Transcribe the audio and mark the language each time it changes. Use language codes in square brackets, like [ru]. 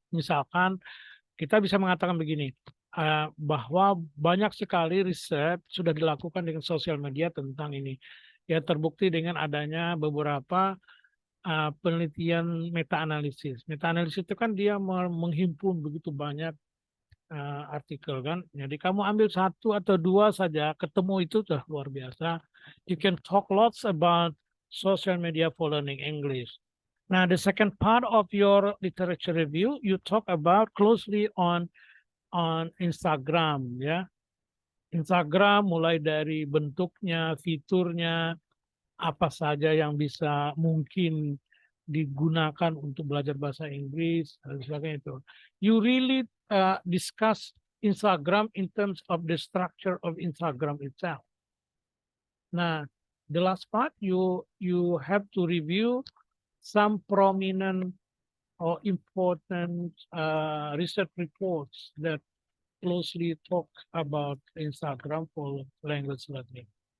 [id] Misalkan kita bisa mengatakan begini, bahwa banyak sekali riset sudah dilakukan dengan sosial media tentang ini. Ya, terbukti dengan adanya beberapa penelitian meta analisis. Meta analisis itu kan dia menghimpun begitu banyak artikel kan. Jadi kamu ambil satu atau dua saja, ketemu itu sudah luar biasa. [en] You can talk lots about social media for learning English. Now, the second part of your literature review, you talk about closely on Instagram, ya. [id] Instagram mulai dari bentuknya, fiturnya, apa saja yang bisa mungkin digunakan untuk belajar bahasa Inggris dan sebagainya itu. [en] You really discuss Instagram in terms of the structure of Instagram itself. Nah, The last part, you have to review some prominent or important research reports that closely talk about Instagram for language learning.